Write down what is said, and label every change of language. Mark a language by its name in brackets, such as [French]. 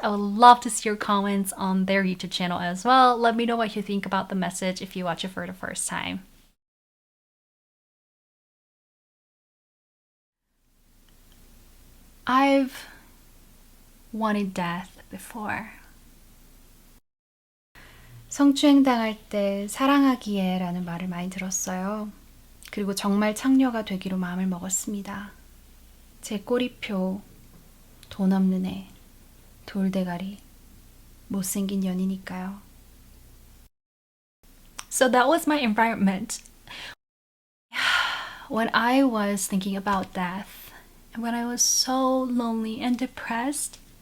[English] I would love to see your comments on their YouTube channel as well. Let me know what you think about the message if you watch it for the first time. I've wanted death before. [Korean] 성추행당할 때 사랑하기에 라는 말을 많이 들었어요. 그리고 정말 창녀가 되기로 마음을 먹었습니다. 제 꼬리표, 돈 없는 애, 돌대가리, 못생긴 년이니까요. [English] So that was my environment. When I was thinking about death, and when I was so lonely and depressed,